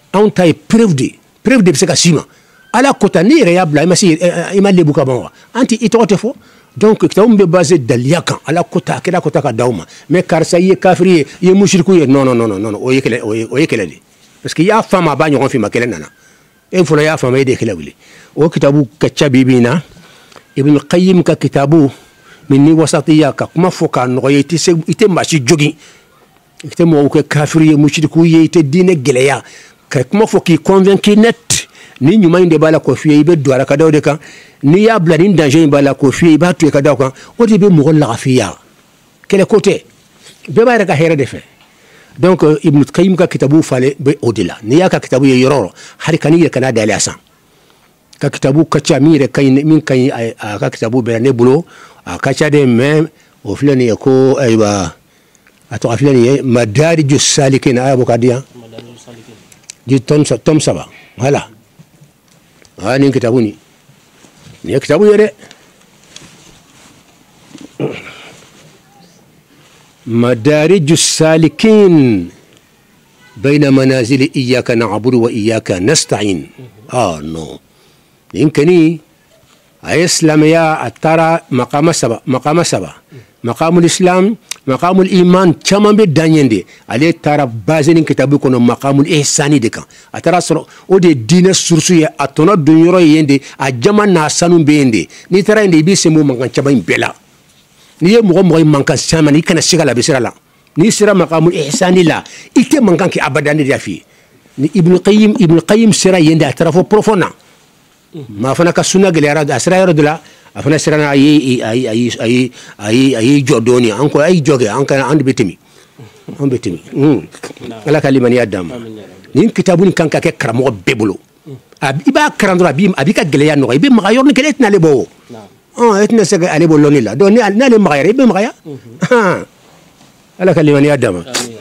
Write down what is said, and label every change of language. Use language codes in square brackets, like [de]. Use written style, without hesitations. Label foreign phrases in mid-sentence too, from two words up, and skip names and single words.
[bm] anw ta ye preuve de bɛ se ka s'i ma ala kota ni yɛrɛ y'a bila i ma lebu ka ban wa an tɛ i tɔgɔ tɛ fɔ donc kitabu min bɛ basé daliya kan ala kota kira kota ka d'aw ma mais karisa i ye kafiri ye i ye musiriku ye non o ye kɛlɛ de [fr] parce que [bm] i y'a faamu a b'a ɲɔgɔn f'i ma kɛlɛ nana e fɔlɔ y'a faamu e de ye kɛlɛ wuli o kitabu ka ca bi bi in na ibn qayyim ka kitabu min ni wasatiya ka kuma fɔ k'a nɔgɔya i tɛ maa si jogin i tɛ mɔgɔw kɛ kafiri ye musiriku ye i tɛ diinɛ gɛlɛya ka kuma fɔ k'i convaincre net ni ɲuman in de b'a la k'o f'i ye i bɛ don a la ka da o de kan n'i y'a bila ni danger in b'a la k'o f'i ye i b'a to yen ka da o kan o de bɛ mɔgɔ lagafiya kɛlɛ ko tɛ bɛɛ b'a yɛrɛ ka hɛrɛ de fɛ donc ibn qayyim ka kitabu falen bɛ o de la n'i y'a ka kitabu ye yɔrɔ o yɔrɔ hali ka n'i yɛrɛ kana dayɛlɛ a san ka kitabu ka ca min ka ɲi a ka kitabu bɛɛ la ne bolo a ka ca de mais o filɛ nin ye ko ayiwa a tɔgɔ filɛ nin ye madariju salikin a y'a bɔ ka di yan di tome 3 voilà nin kitabu nin ye kitabu ye dɛ madariju salikin bayna manazili iyaka na'budu wa iyaka nasta'in non nin kani a ye silamɛya a taara [ar] مقام سبعة مقام الإسلام مقام الإيمان [bm] caman bɛ dan yen de ale taara basé nin kitabu kɔnɔ [ar] مقام الإحسان [bm] de kan a taara sɔrɔ o de ye diinɛ source ye a tɔnɔ don yɔrɔ ye yen de a jama n'a sanu bɛ yen de n'i taara yen de i b'i sen bɔ mankan caman in bɛɛ la n'i ye mɔgɔ ye mankan caman i kana se ka labɛn sira la n'i sera [ar] مقام الإحسان [bm] la i tɛ mankan kɛ abadan de y'a f'i ye ni ibn qayyim sera yen de a taara fɔ profond na ma fana ka sunna gɛlɛyara a sera yɔrɔ dɔ la a fana siranna a y'i jɔ dɔɔnin an ko a y'i jɔ kɛ an de bɛ tɛmɛ ala ka limaniya d'an ma nin kitabu nin kan ka kɛ karamɔgɔ bɛɛ bolo i b'a kalan dɔrɔn a b'i ka gɛlɛya nɔgɔya i bɛ maga yɔrɔnin kelen e tɛna ale bɔ o e tɛna se ka ale bɔ lɔnni la donc n'ale magayara i bɛ magaya ala ka limaniya d'an ma